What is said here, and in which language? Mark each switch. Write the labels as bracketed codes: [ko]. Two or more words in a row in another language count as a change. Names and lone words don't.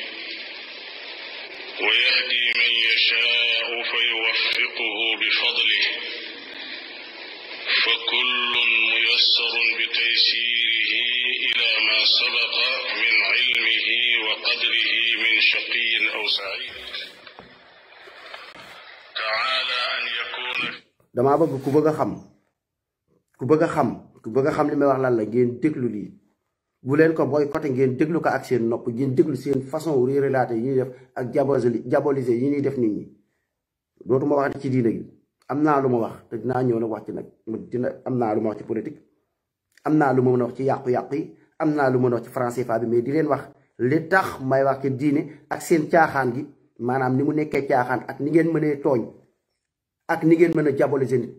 [ar] ويهدي من يشاء فيوفقه بفضله فكل ميسر بتيسيره إلى ما سبق من علمه وقدره من شقي أو سعيد تعالى أن يكون [wo] damaa bëgg ku bëgg a xam li may wax lan la ngeen déglu lii bu leen ko boycotté ngeen déglu ko ak seen nopp ngeen déglu seen façon réeralaate yi ñuy def ak diaboliser yi ñuy def nit ñi dootuma wax ci diine gi am naa lu ma wax te dinaa ñëw nag wax ci nag am naa lu ma wax ci politique am naa lu ma mën a wax ci yàqu-yàqu yi am naa lu mën a wax ci franc CFA bi mais di leen wax li tax may wax ci diine ak seen caaxaan gi maanaam ni mu nekkee caaxaan ak ni ngeen mënee tooñ ak ni ngeen mën a diaboliser nit.